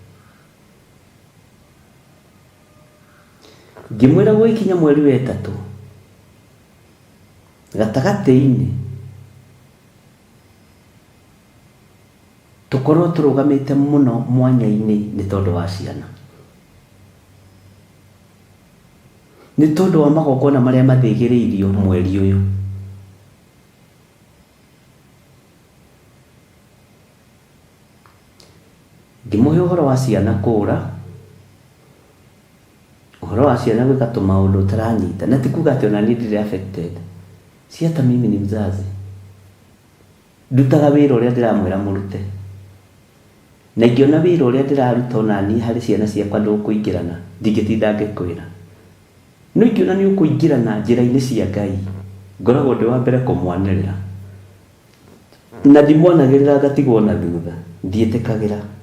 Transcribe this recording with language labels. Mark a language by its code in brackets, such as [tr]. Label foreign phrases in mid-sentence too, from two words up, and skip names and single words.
[ki] Ngĩmwĩra gũgĩkinya mweri wa ĩtatũ, gatagatĩ-inĩ tũkorwo tũrũgamĩte mũno mwanya-inĩ nĩ tondũ wa ciana, nĩ tondũ wa magongona marĩa mathĩgĩrĩirio mweri ũyũ. Ngĩmũhe ũhoro wa ciana kũũra, ũhoro wa ciana gwĩka tũmaũndũ ũtaranyita, na ti kuuga atĩ ona niĩ ndirĩ affected. [sw] Si hata mimi ni mzazi, [ki] ndutaga wĩra ũrĩa ndĩramwĩra mũrute, na ingĩona wĩra ũrĩa ndĩraruta ona niĩ harĩ ciana ciakwa ndũkũingĩrana, ndingĩtinda ngĩkwĩra. No ingĩona nĩ ũkũingĩrana njĩra-inĩ cia Ngai, ngoragwo ndĩ wa mbere kũmwanĩrĩra, na ndimwanagĩrĩra ngatigwo na thutha, ndiĩtĩkagĩra.